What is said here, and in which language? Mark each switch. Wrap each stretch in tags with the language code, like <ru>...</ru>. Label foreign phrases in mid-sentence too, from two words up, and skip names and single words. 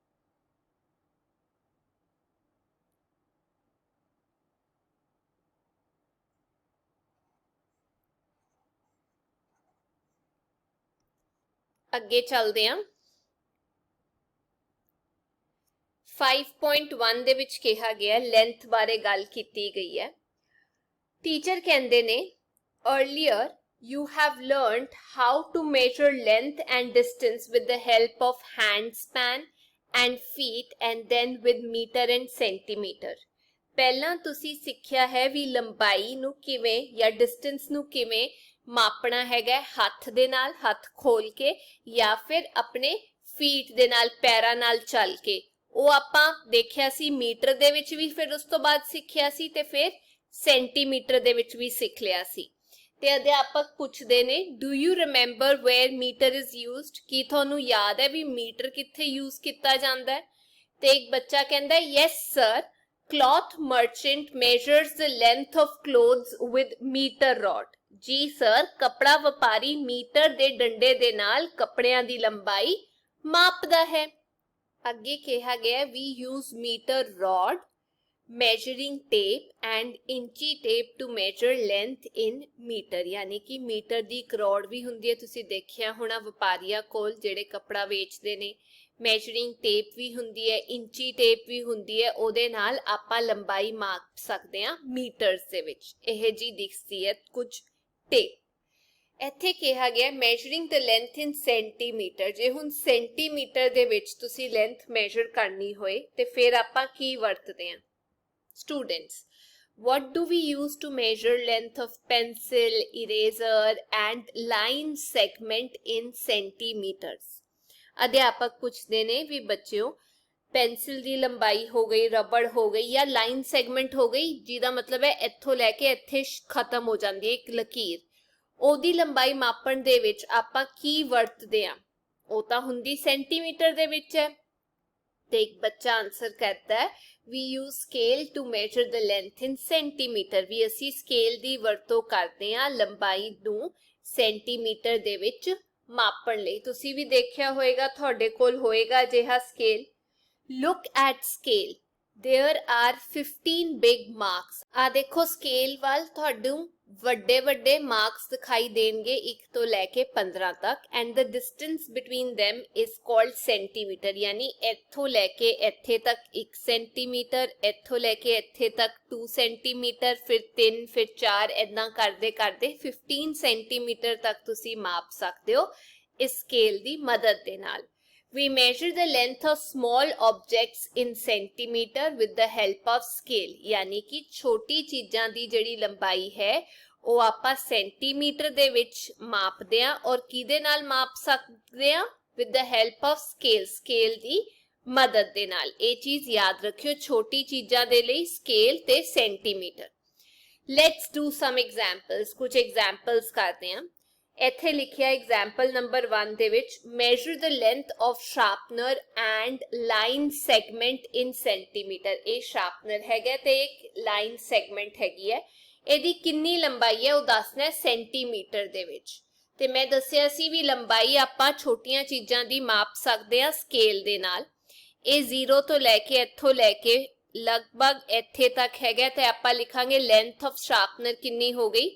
<pa>ਅੱਗੇ ਚੱਲਦੇ ਹਾਂ। 5.1 ਦੇ ਵਿੱਚ ਕਿਹਾ ਗਿਆ ਲੈਂਥ ਬਾਰੇ ਗੱਲ ਕੀਤੀ ਗਈ ਹੈ। ਟੀਚਰ ਕਹਿੰਦੇ ਨੇ</pa> <en>earlier you have learned how to measure length and distance with the help of hand span and feet and then with meter and centimeter।</en> <pa>ਪਹਿਲਾਂ ਤੁਸੀਂ ਸਿੱਖਿਆ ਹੈ ਵੀ ਲੰਬਾਈ ਨੂੰ ਕਿਵੇਂ ਜਾਂ ਡਿਸਟੈਂਸ ਨੂੰ ਕਿਵੇਂ ਮਾਪਣਾ ਹੈਗਾ, ਹੱਥ ਦੇ ਨਾਲ, ਹੱਥ ਖੋਲ ਕੇ, ਜਾਂ ਫਿਰ ਆਪਣੇ ਫੀਟ ਦੇ ਨਾਲ, ਪੈਰਾਂ ਨਾਲ ਚੱਲ ਕੇ। ਉਹ ਆਪਾਂ ਦੇਖਿਆ ਸੀ ਮੀਟਰ ਦੇ ਵਿੱਚ ਵੀ, ਫਿਰ ਉਸ ਤੋਂ ਬਾਅਦ ਸਿੱਖਿਆ ਸੀ ਤੇ ਫਿਰ ਸੈਂਟੀਮੀਟਰ ਦੇ ਵਿੱਚ ਵੀ ਸਿੱਖ ਲਿਆ ਸੀ। ਤੇ ਅਧਿਆਪਕ ਪੁੱਛਦੇ ਨੇ</pa> <en>do you remember where meter is used?</en> <pa>ਕੀ ਤੁਹਾਨੂੰ ਯਾਦ ਹੈ ਵੀ ਮੀਟਰ ਕਿੱਥੇ ਯੂਜ਼ ਕੀਤਾ ਜਾਂਦਾ ਹੈ? ਤੇ ਇੱਕ ਬੱਚਾ ਕਹਿੰਦਾ</pa> <en>yes sir, cloth merchant measures the length of clothes with meter rod।</en> <pa>ਜੀ ਸਰ, ਕੱਪੜਾ ਵਪਾਰੀ ਮੀਟਰ ਦੇ ਡੰਡੇ ਦੇ ਨਾਲ ਕੱਪੜਿਆਂ ਦੀ ਲੰਬਾਈ ਮਾਪਦਾ ਹੈ। ਅੱਗੇ ਕਿਹਾ ਗਿਆ</pa> <en>we use meter rod, measuring tape and inchy tape to measure length in meter।</en> <pa>ਯਾਨੀ ਕਿ ਮੀਟਰ ਦੀ ਇੱਕ ਰੋਡ ਵੀ ਹੁੰਦੀ ਹੈ, ਤੁਸੀਂ ਦੇਖਿਆ ਹੋਣਾ ਵਪਾਰੀਆਂ ਕੋਲ ਜਿਹੜੇ ਕੱਪੜਾ ਵੇਚਦੇ ਨੇ।</pa> <en>measuring tape</en> <pa>ਵੀ ਹੁੰਦੀ ਹੈ,</pa> <en>inchi tape</en> <pa>ਵੀ ਹੁੰਦੀ ਹੈ, ਉਹਦੇ ਨਾਲ ਆਪਾਂ ਲੰਬਾਈ ਮਾਪ ਸਕਦੇ ਹਾਂ ਮੀਟਰਸ ਦੇ ਵਿੱਚ। ਇਹ ਜੀ ਦਿਖਦੀ ਹੈ ਕੁਝ ਟੇਪ। ਇੱਥੇ ਕਿਹਾ ਗਿਆ</pa> <en>measuring the length in centimeter.</en> <pa>ਜੇ ਹੁਣ ਸੈਂਟੀਮੀਟਰ ਦੇ ਵਿੱਚ ਤੁਸੀਂ</pa> <en>length measure</en> <pa>ਕਰਨੀ ਹੋਏ ਤੇ ਫਿਰ ਆਪਾਂ ਕੀ ਵਰਤਦੇ ਹਾਂ? ਸਟੂਡੈਂਟਸ,</pa> <en>what do we use to measure length of pencil, eraser and line segment in centimeters?</en> <pa>ਅਧਿਆਪਕ ਪੁੱਛਦੇ ਨੇ ਵੀ ਬੱਚਿਓ ਪੈਨਸਿਲ ਦੀ ਲੰਬਾਈ ਹੋ ਗਈ, ਰਬੜ ਹੋ ਗਈ ਜਾਂ</pa> <en>line segment</en> <pa>ਹੋ ਗਈ, ਜਿਹਦਾ ਮਤਲਬ ਹੈ ਇੱਥੋਂ ਲੈ ਕੇ ਇੱਥੇ ਖਤਮ ਹੋ ਜਾਂਦੀ ਹੈ ਇੱਕ ਲਕੀਰ, ਉਹਦੀ ਲੰਬਾਈ ਮਾਪਣ ਦੇ ਵਿੱਚ ਆਪਾਂ ਕੀ ਵਰਤਦੇ ਆ? ਉਹ ਤਾਂ ਹੁੰਦੀ ਸੈਂਟੀਮੀਟਰ ਦੇ ਵਿੱਚ ਹੈ। ਤੇ ਇੱਕ ਬੱਚਾ ਆਨਸਰ ਕਰਦਾ ਹੈ</pa> <en>we use scale to measure the length in centimeter।</en> <pa>ਵੀ ਅਸੀਂ ਸਕੇਲ ਦੀ ਵਰਤੋਂ ਕਰਦੇ ਹਾਂ ਲੰਬਾਈ ਨੂੰ ਸੈਂਟੀਮੀਟਰ ਦੇ ਵਿੱਚ ਮਾਪਣ ਲਈ। ਤੁਸੀਂ ਵੀ ਦੇਖਿਆ ਹੋਵੇਗਾ, ਤੁਹਾਡੇ ਕੋਲ ਹੋਏਗਾ ਅਜਿਹਾ ਸਕੇਲ।</pa> <en>look at scale, there are 15 big marks।</en> <pa>ਆ ਦੇਖੋ ਸਕੇਲ ਵੱਲ ਤੁਹਾਨੂੰ ਵੱਡੇ ਵੱਡੇ ਮਾਰਕਸ ਦਿਖਾਈ ਦੇਣਗੇ 1 ਤੋਂ ਲੈ ਕੇ 15 ਤੱਕ।</pa> <en>and the distance between them is called ਸੈਂਟੀਮੀਟਰ।</en> <pa>ਯਾਨੀ ਇੱਥੋਂ ਲੈ ਕੇ ਇੱਥੇ ਤੱਕ 1 ਸੈਂਟੀਮੀਟਰ, ਇੱਥੋਂ ਲੈ ਕੇ ਇੱਥੇ ਤੱਕ 2 ਸੈਂਟੀਮੀਟਰ, ਫਿਰ 3, ਫਿਰ 4, ਇਦਾਂ ਕਰਦੇ ਕਰਦੇ 15 ਸੈਂਟੀਮੀਟਰ ਤੱਕ ਤੁਸੀਂ ਮਾਪ ਸਕਦੇ ਹੋ ਇਸ ਸਕੇਲ ਦੀ ਮਦਦ ਦੇ ਨਾਲ।</pa> <en>We measure the length of small objects in centimeter with the help of scale।</en> <pa>ਯਾਨੀ ਕਿ ਛੋਟੀ ਚੀਜ਼ਾਂ ਦੀ ਜਿਹੜੀ ਲੰਬਾਈ ਹੈ ਉਹ ਆਪਾਂ ਸੈਂਟੀਮੀਟਰ ਦੇ ਵਿੱਚ ਮਾਪਦੇ ਆ ਔਰ ਕਿਹਦੇ ਨਾਲ ਮਾਪ ਸਕਦੇ ਆ?</pa> <en>with the help of scale।</en> <pa>scale ਦੀ ਮਦਦ ਦੇ ਨਾਲ। ਇਹ ਚੀਜ਼ ਯਾਦ ਰੱਖਿਓ, ਛੋਟੀ ਚੀਜ਼ਾਂ ਦੇ ਲਈ scale ਤੇ ਸੈਂਟੀਮੀਟਰ।</pa> <en>Let's do some examples।</en> <hi>कुछ examples करते हैं।</hi> <pa>ਇੱਥੇ ਲਿਖਿਆ</pa> <en>example number 1</en> <pa>ਦੇ ਵਿੱਚ</pa> <en>measure the length of sharpener and line segment in centimeter।</en> <pa>ਇਹ ਸ਼ਾਰਪਨਰ ਹੈਗਾ ਤੇ ਇੱਕ</pa> <en>line segment</en> <pa>ਹੈਗੀ ਹੈ, ਇਹਦੀ ਕਿੰਨੀ ਲੰਬਾਈ ਹੈ ਉਹ ਦੱਸਣਾ ਹੈ ਸੈਂਟੀਮੀਟਰ ਦੇ ਵਿੱਚ। ਤੇ ਮੈਂ ਦੱਸਿਆ ਸੀ ਵੀ ਲੰਬਾਈ ਆਪਾਂ ਛੋਟੀਆਂ ਚੀਜ਼ਾਂ ਦੀ ਮਾਪ ਸਕਦੇ ਹਾਂ ਸਕੇਲ ਦੇ ਨਾਲ। ਇਹ 0 ਤੋਂ ਲੈ ਕੇ ਇੱਥੋਂ ਲੈ ਕੇ ਲਗਭਗ ਇੱਥੇ ਤੱਕ ਹੈਗਾ ਤੇ ਆਪਾਂ ਲਿਖਾਂਗੇ</pa> <en>length of sharpener</en> <pa>ਕਿੰਨੀ ਹੋ ਗਈ?</pa>